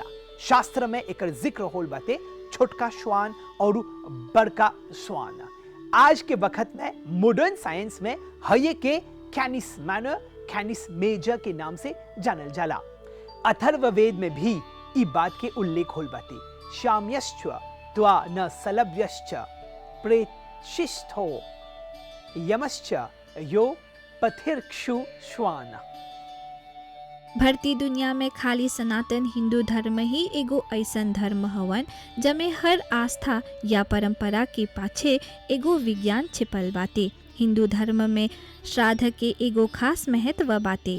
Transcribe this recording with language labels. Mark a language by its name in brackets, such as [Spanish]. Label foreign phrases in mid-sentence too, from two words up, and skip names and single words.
[Bhojpuri] शास्त्र में एकर जिक्र होल बाते छोटका श्वान और बड़का श्वान। आज के वक्त में [English] modern science [Bhojpuri] में हये के कैनिस माइनर कैनिस मेजर के नाम से जानल जाला। अथर्ववेद में भी ई बात के उल्लेख होल बाते। [Sanskrit] शाम्यश्च त्वा न सलव्यश्च प्रेषिष्ठो यमश्च यो पथिर्क्षु श्वान। [Bhojpuri] भरती दुनिया में खाली सनातन हिंदू धर्म ही एगो ऐसन धर्म हवन जमे हर आस्था या परंपरा के पाछे एगो विज्ञान छिपल बाते। हिंदू धर्म में श्राद्ध के एगो खास महत्व बाते।